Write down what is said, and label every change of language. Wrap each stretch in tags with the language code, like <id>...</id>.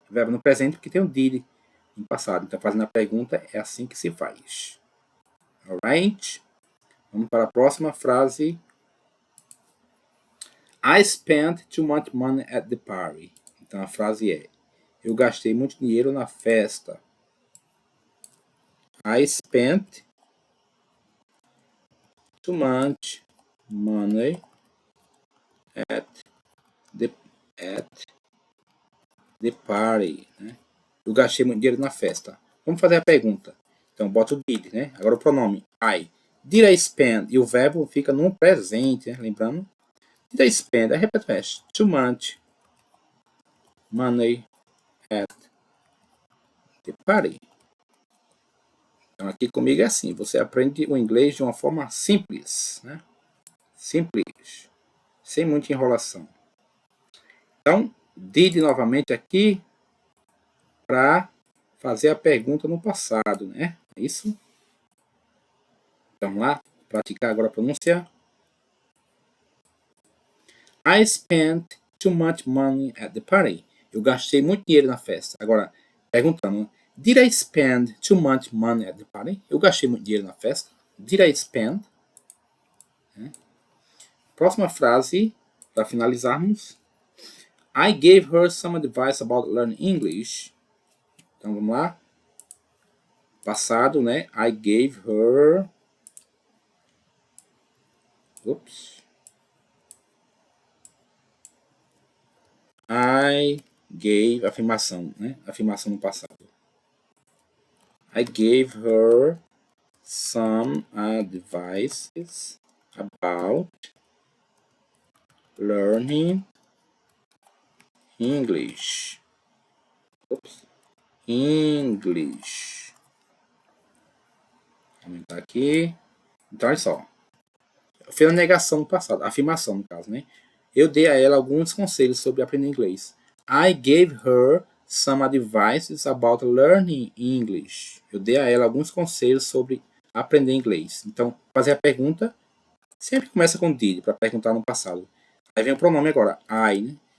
<pt>Verbo no presente porque tem um did no passado. Então, fazendo a pergunta, é assim que se faz. Alright? Vamos para a próxima frase.</pt> <en>I spent too much money at the party.</en> <pt>Então, a frase é: eu gastei muito dinheiro na festa.</pt> <en>I spent too much money at the party, né?</en> <pt>Eu gastei muito dinheiro na festa. Vamos fazer a pergunta. Então, bota o did, né? Agora o pronome I.</pt> <en>Did I spend?</en> <pt>E o verbo fica no presente, né? Lembrando?</pt> <en>Did I spend?</en> <pt>Aí repete o resto.</pt> <en>Too much money at the party.</en> <pt>Então, aqui comigo é assim. Você aprende o inglês de uma forma simples, né? Simples. Sem muita enrolação. Então, did novamente aqui para fazer a pergunta no passado, né? É isso? Então, vamos lá. Praticar agora a pronúncia.</pt> <en>I spent too much money at the party.</en> <pt>Eu gastei muito dinheiro na festa. Agora, perguntando.</pt> <en>Did I spend too much money at the party?</en> <pt>Eu gastei muito dinheiro na festa.</pt> <en>Did I spend?</en> <pt>Próxima frase, para finalizarmos.</pt> <en>I gave her some advice about learning English.</en> <pt>Então, vamos lá. Passado, né?</pt> <en>I gave her... Oops. I gave...</en> <pt>Afirmação, né? Afirmação no passado.</pt> <en>I gave her some advices about learning English. Oops. English.</en> <pt>Vou aumentar aqui. Então, olha só. Eu fiz a negação no passado, a afirmação no caso, né? Eu dei a ela alguns conselhos sobre aprender inglês.</pt> <en>I gave her some advices about learning English.</en> <pt>Eu dei a ela alguns conselhos sobre aprender inglês. Então, fazer a pergunta sempre começa com did, para perguntar no passado. Aí vem o pronome agora, I, né?</pt>